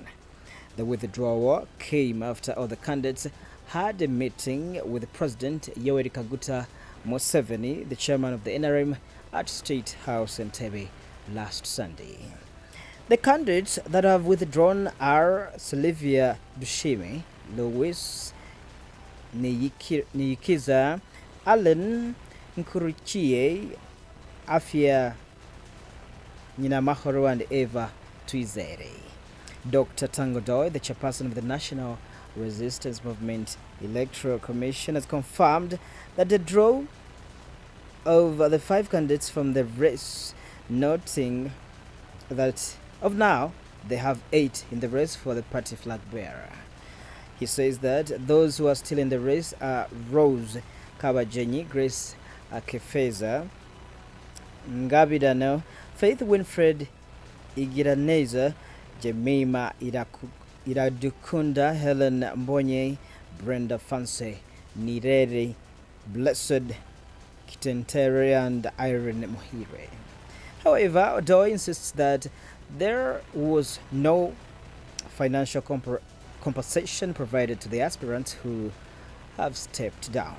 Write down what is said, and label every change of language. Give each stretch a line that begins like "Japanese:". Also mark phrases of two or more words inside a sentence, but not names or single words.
English: The withdrawal came after all the candidates had a meeting with President Yoweri Kaguta Museveni, the chairman of the NRM, at State House in Entebbe last Sunday. The candidates that have withdrawn are Sylvia Dushime, Louis Niyikiza, Allen Nkurichie, Afia Nyinamahoro, and Eva Twizere. Dr. Tangodoy, the chairperson of the National Resistance Movement Electoral Commission, has confirmed that the draw of the 5 candidates from the race, noting that of now they have 8 in the race for the party flag bearer. He says that those who are still in the race are Rose Kabajenyi, Grace Akefeza, Ngabidano, Faith Winfred Igiraneza, Jemima Iradukunda, Helen Mbonye, Brenda Fancy, Nirere, Blessed Kitentere, and Irene Mohire. However, Odoy insists that there was no financial compensation provided to the aspirants who have stepped down.